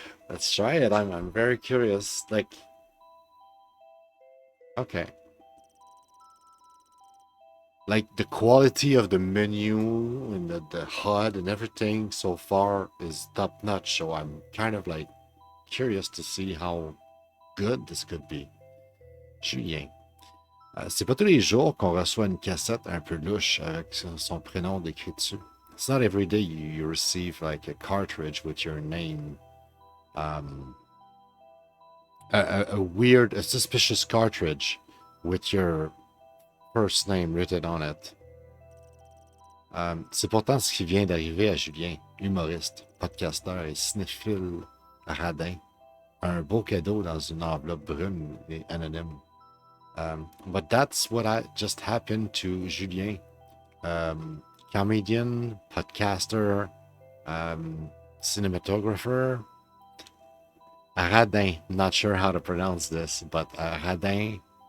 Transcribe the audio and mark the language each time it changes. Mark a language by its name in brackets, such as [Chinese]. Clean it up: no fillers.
[English] Let's try it. I'm very curious. Like, okay. Like the quality of the menu and the HUD and everything so far is top notch. So I'm kind of like curious to see how good this could be. Julien. [French] C'est pas tous les jours qu'on reçoit une cassette un peu louche avec son prénom décrit dessus. [English] It's not every day you receive like a cartridge with your name. A weird, a suspicious cartridge with your first name written on it. [French] C'est pourtant ce qui vient d'arriver à Julien, humoriste, podcasteur et cinéphile radin. Un beau cadeau dans une enveloppe brune et anonyme. [English] But that's what just happened to Julien. Comedian, podcaster, cinematographer. Radin, not sure how to pronounce this, but Radin.